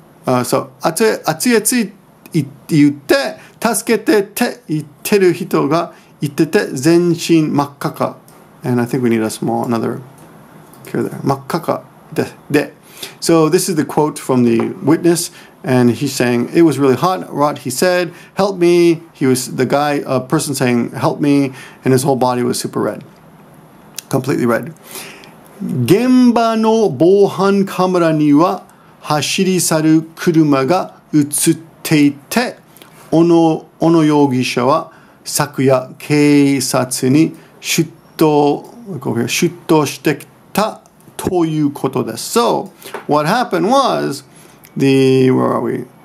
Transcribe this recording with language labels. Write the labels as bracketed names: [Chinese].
[English] So, [Japanese] 熱い熱い言って助けてって言ってる人がいてて全身真っ赤か [English] and I think we need another here there [Japanese] 真っ赤かで [English] So this is the quote from the witness and he's saying it was really hot. He said help me. He was the guy, a person saying help me, and his whole body was super red, completely red. [Japanese] 現場の防犯カメラには走り去る車が映っていて、小野容疑者は昨夜警察に出頭してきたということです。 [English] So, what happened was, where are we?